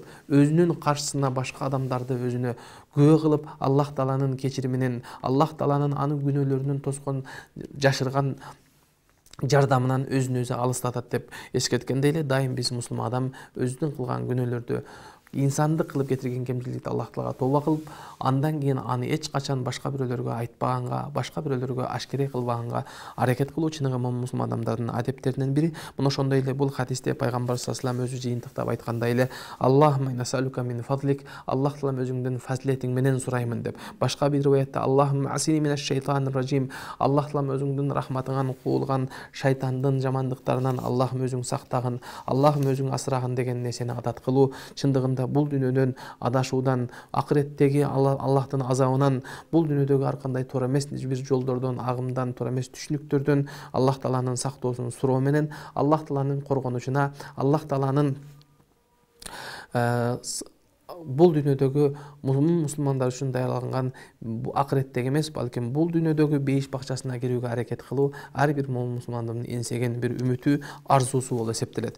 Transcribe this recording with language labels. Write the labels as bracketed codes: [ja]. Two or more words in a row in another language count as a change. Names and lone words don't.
[ky] өзүнүн каршысына башка адамдарды өзүнө күбө кылып, Аллах Тааланын кечириминен, Аллах Тааланын аны күнөөлөрүнөн тоскон, жашырган жардамынан өзүн өзү алыстатат деп эскерткендей эле, дайым биз мусулман адам өзүнүн кылган күнөөлөрдү, инсандык кылып кетирген кемчиликти Аллах Таалага тооба кылып, андан кийин аны эч качан башка бирөөлөргө айтпаганга, башка бирөөлөргө ашкере кылбаганга аракет кылуу чыныгы мусулман адамдардын адептеринен бири. Мына ошондой эле бул хадисте пайгамбар [ar] صلى الله عليه [ky] өзү жыйынтыктап айткандай эле, [ar] اللهم نسألك من فضلك, [ky] Аллах Таалам өзүңдүн фазилетиң менен сураймын деп. Башка бир риwayatта [ar] اللهم اعصمني من الشيطان الرجيم, [ky] Аллах Таалам өзүңдүн рахматыңан куулган шайтандын жамандыктарынан Аллахым өзүң сактагын, Аллахым өзүң асырагын деген нерсени адат кылуу. Чындыгында бул дүйнөдөн адашуудан, акыреттеги Аллахтын азабынан, бул дүйнөдөгү ар кандай туура эмес бир жолдордон, агымдан, туура эмес түшүнүктөрдөн Аллах Тааланын сактоосун суроо менен, Аллах Тааланын коргонучуна, Аллах Тааланын бул дүйнөдөгү мусулмандар үчүн даярдалган акыреттеги эмес, балким бул дүйнөдөгү бейиш бакчасына кирүүгө аракет кылуу ар бир мусулмандын эңсеген бир үмүтү, арзуусу болуп эсептелет.